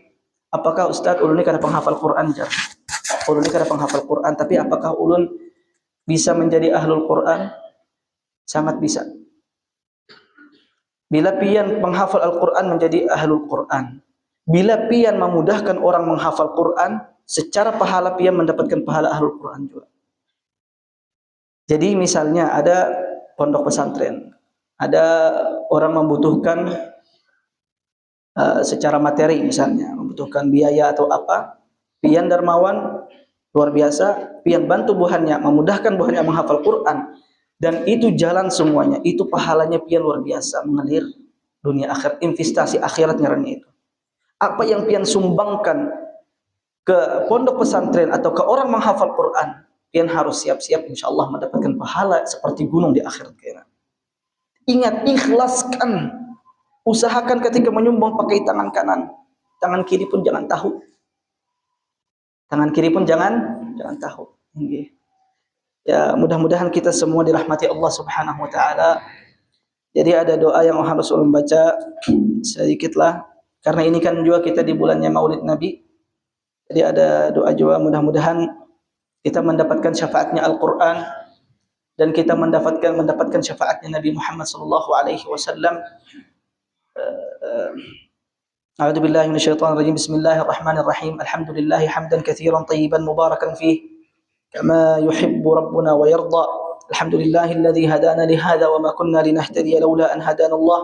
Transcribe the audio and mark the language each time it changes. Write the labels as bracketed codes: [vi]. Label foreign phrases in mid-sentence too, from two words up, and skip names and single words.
[bjn] Apakah Ustaz ulun ini kada penghafal Quran? Ulun ini kada penghafal Quran, tapi apakah ulun bisa menjadi [ar] أهل القرآن? [id] Sangat bisa. [bjn] Bila pian menghafal Al-Quran menjadi [ar] أهل القرآن. [bjn] Bila pian memudahkan orang menghafal Quran, secara pahala pian mendapatkan pahala [ar] أهل القرآن [bjn] juga. [id] Jadi misalnya ada pondok pesantren, ada orang membutuhkan secara materi misalnya, membutuhkan biaya atau apa, [bjn] pian dermawan, luar biasa, pian bantu buhannya, memudahkan buhannya menghafal Quran. Dan itu jalan semuanya, itu pahalanya pian luar biasa, mengalir dunia akhirat, investasi akhirat ngarannya itu. Apa yang pian sumbangkan ke pondok pesantren atau ke orang menghafal Quran, pian harus siap-siap insyaallah mendapatkan pahala seperti gunung di akhirat kena. [id] Ingat, ikhlaskan, usahakan ketika menyumbang pakai tangan kanan, tangan kiri pun jangan tahu. Tangan kiri pun jangan tahu. Ya, mudah-mudahan kita semua dirahmati Allah [ar] سبحانه وتعالى. [bjn] Jadi ada doa yang harus ulun baca sedikitlah, karena ini kan juga kita di bulannya Maulid Nabi. [id] Jadi ada doa juga, mudah-mudahan kita mendapatkan syafaatnya Al-Qur'an dan kita mendapatkan syafaatnya Nabi Muhammad [ar] صلى الله عليه وسلم. أعوذ بالله من الشيطان الرجيم. Bismillahirrahmanirrahim. الحمد لله حمدا كثيرا طيبا مباركا فيه كما يحب ربنا ويرضى. الحمد لله الذي هدانا لهذا وما كنا لنهتدي لولا أن هدانا الله.